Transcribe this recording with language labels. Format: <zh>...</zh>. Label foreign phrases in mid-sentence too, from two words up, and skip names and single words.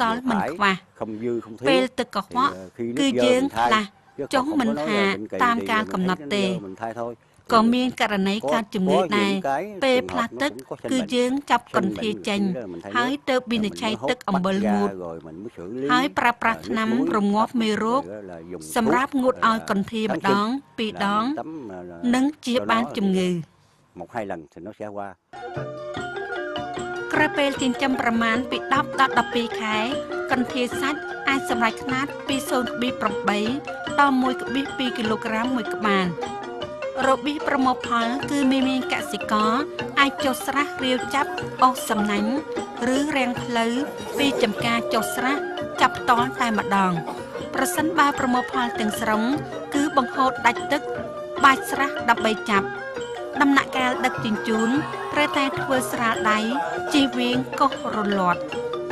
<km>ល់មិនខ្វះពេលទឹកកខ្វក់គឺយើងផ្លាស់ចុះមិនហាតាមការកំណត់ទេក៏មានករណីកើតជំងឺដែរពេលផ្លាស់ទឹកគឺយើងចាប់កន្ធាយចេញហើយទៅវិនិច្ឆ័យទឹកអំបិលងូតហើយប្រើប្រាស់ថ្នាំរងាប់មេរោគសម្រាប់ងូតឲ្យកន្ធាយម្ដង2ដងនិងជាបានជំងឺ</km> <vi>1-2 lần thì nó sẽ qua</vi> <km>ក្រោយពេលចិញ្ចឹមប្រមាណពី10ដល់12ខែកន្ធាយសាច់អាចសម្រេចខ្នាតពី 0.8 ដល់ 1.2 គីឡូក្រាមមួយក្បាលរបៀបប្រមូលផលគឺមានកសិករអាចចុះស្រះរាវចាប់អូសសំណាញ់ឬរាំងផ្លូវពីចំការចុះស្រះចាប់តល់តែម្ដងប្រសិនបើប្រមូលផលទាំងស្រុងគឺបង្ហូរដាច់ទឹកបាច់ស្រះដើម្បីចាប់ដំណាក់កាលដឹកជញ្ជូនត្រូវតែធ្វើស្រាលដៃជៀសវាងកោសរលាត់</km>